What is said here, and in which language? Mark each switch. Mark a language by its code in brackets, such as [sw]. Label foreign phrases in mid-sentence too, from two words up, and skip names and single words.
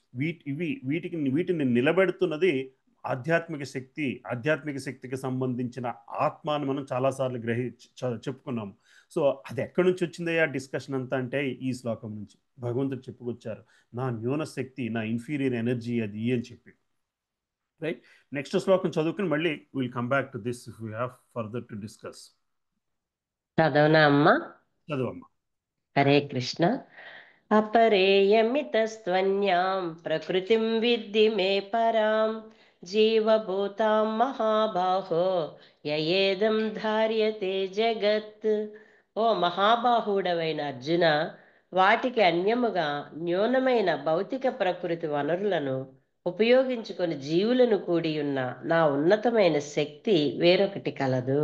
[te] వీటిని నిలబెడుతున్నది ఆధ్యాత్మిక శక్తికి సంబంధించిన ఆత్మ అని మనం చాలాసార్లు చెప్పుకున్నాము. సో అది ఎక్కడి నుంచి వచ్చిందయ్యా డిస్కషన్ అంతా అంటే ఈ శ్లోకం నుంచి భగవంతుడు చెప్పుకొచ్చారు. నా న్యూన శక్తి, నా [en] inferior energy [te] అది అని చెప్పి. [en] right, next [te] శ్లోకం చదువుకుని మళ్ళీ [en] will come back to this if you have further to discuss. [te] చదవనా అమ్మా? చదువమ్మా. హరే కృష్ణ. [sa] अपरेयमितस्त्वन्यां प्रकृतिं विद्धि मे परां जीवभूतां महाबाहो యయేదం ధార్యతే జగత్. [te] ఓ మహాబాహుడవైన అర్జున, వాటికి అన్యముగా న్యూనమైన భౌతిక ప్రకృతి వనరులను ఉపయోగించుకొని జీవులను కూడి ఉన్న నా ఉన్నతమైన శక్తి వేరొకటి కలదు.